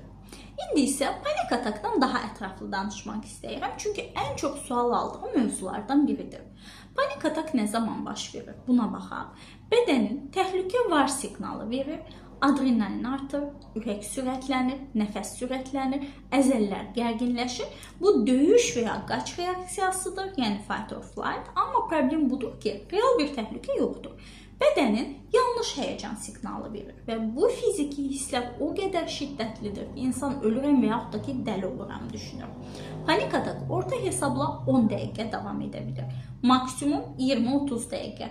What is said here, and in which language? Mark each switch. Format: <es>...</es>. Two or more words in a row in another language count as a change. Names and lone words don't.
<az>İndi isə panik atakdan daha ətraflı danışmaq istəyirəm, çünki ən çox sual aldığım mövzulardan biridir. Panik atak nə zaman baş verir? Buna baxaq. Bədənin təhlükə var siqnalı verir, adrenalin artır, ürək sürətlənir, nəfəs sürətlənir, əzəllər gərginləşir. Bu döyüş və ya qaç reaksiyasıdır, yəni</az> <en>fight or flight.</en> <az>Amma problem budur ki, real bir təhlükə yoxdur. Bədənin yanlış həyəcan siqnalı verir və bu fiziki hisslər o qədər şiddətlidir ki, insan ölürəm və yaxud da ki, dəli oluram düşünür. Panik atak orta hesabla 10 dəqiqə davam edə bilir. Maksimum 20-30 dəqiqə.</az>